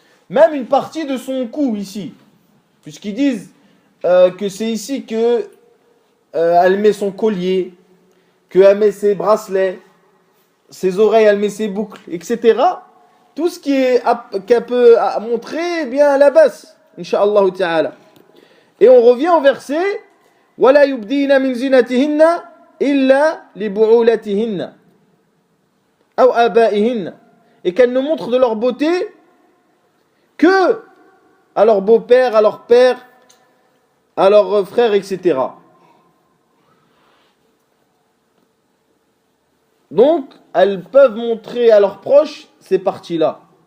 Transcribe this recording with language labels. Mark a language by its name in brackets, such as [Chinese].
[French] Même une partie de son cou ici. Puisqu'ils disent que c'est ici que elle met son collier, qu'elle met ses bracelets, ses oreilles, elle met ses boucles, etc. Tout ce qu'elle peut montrer, eh bien, à la baisse, Inch'Allah ta'ala. Et on revient au verset [Arabic] وَلَا يُبْدِينَ مِنْ زِنَتِهِنَّ إِلَّا لِبُعُولَتِهِنَّ أَوْ آبَائِهِنَّ. [French] Et qu'elles ne montrent de leur beauté que à leur beau-père, à leur père, à leurs frères, etc. Donc, elles peuvent montrer à leurs proches ces parties-là.